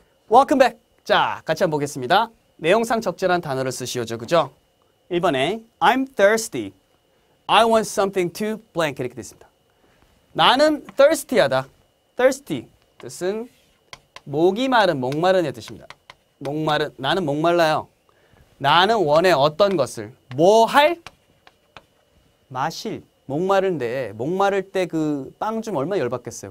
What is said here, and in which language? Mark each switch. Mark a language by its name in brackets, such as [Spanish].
[English] Welcome back. [Korean] 자, 같이 한번 보겠습니다. 내용상 적절한 단어를 쓰시오죠. 그죠? 1번에 [English] I'm thirsty. I want something to blank [Korean] 이렇게 됐습니다. 나는 thirsty하다. thirsty 뜻은 목이 마른, 목마른의 뜻입니다. 목마른, 나는 목말라요. 나는 원해 어떤 것을. 뭐 할? 마실. 목마른데 목마를 때 그 빵 좀 얼마나 열받겠어요.